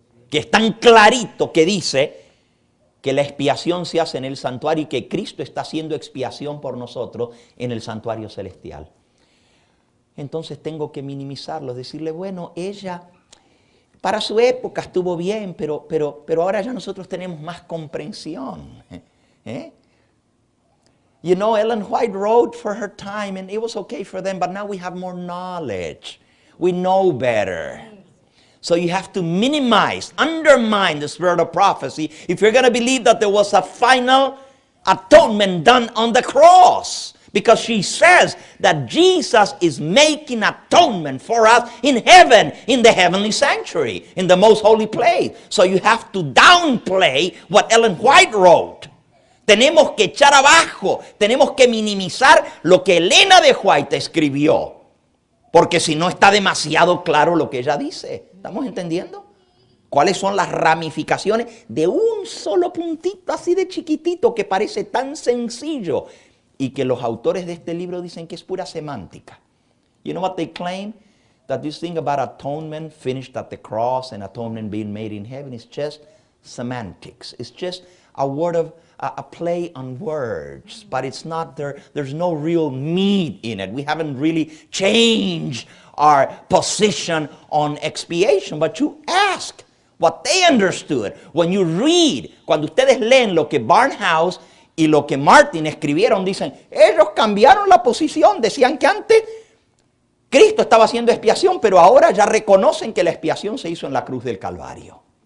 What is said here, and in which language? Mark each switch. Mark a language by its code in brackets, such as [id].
[es] Que es tan clarito que dice que la expiación se hace en el santuario y que Cristo está haciendo expiación por nosotros en el santuario celestial. Entonces tengo que minimizarlo, decirle, bueno, ella para su época estuvo bien, pero ahora ya nosotros tenemos más comprensión. [en] You know, Ellen White wrote for her time and it was okay for them, but now we have more knowledge. We know better. So you have to minimize, undermine the spirit of prophecy if you're going to believe that there was a final atonement done on the cross. Because she says that Jesus is making atonement for us in heaven, in the heavenly sanctuary, in the most holy place. So you have to downplay what Ellen White wrote. Tenemos que echar abajo, tenemos que minimizar lo que Elena de White escribió. Porque si no está demasiado claro lo que ella dice. ¿Estamos entendiendo? ¿Cuáles son las ramificaciones de un solo puntito así de chiquitito que parece tan sencillo y que los autores de este libro dicen que es pura semántica? You know what they claim? That this thing about atonement finished at the cross and atonement being made in heaven is just semantics. It's just a word of a play on words, but it's not there. There's no real meat in it. We haven't really changed our position on expiation, but you ask what they understood. When you read, [es] cuando ustedes leen lo que Barnhouse y lo que Martin escribieron, dicen, ellos cambiaron la posición, decían que antes Cristo estaba haciendo expiación, pero ahora ya reconocen que la expiación se hizo en la cruz del Calvario.